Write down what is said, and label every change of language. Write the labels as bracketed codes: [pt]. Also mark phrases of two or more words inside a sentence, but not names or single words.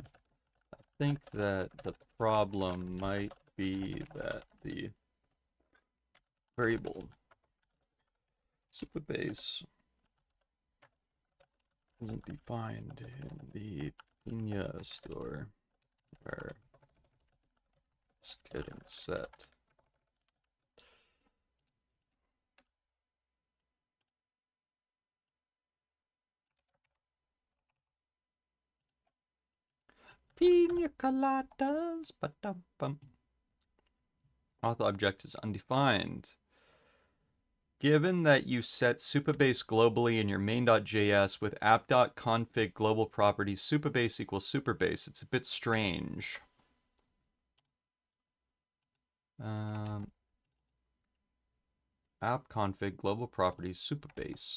[en] I think that the problem might be that the variable Supabase isn't defined in the Pina store where it's getting set. Pina coladas, ba-dum-bum. Auth object is undefined. Given that you set Supabase globally in your main.js with app.config global properties Supabase equals Supabase, it's a bit strange. App config global properties Supabase.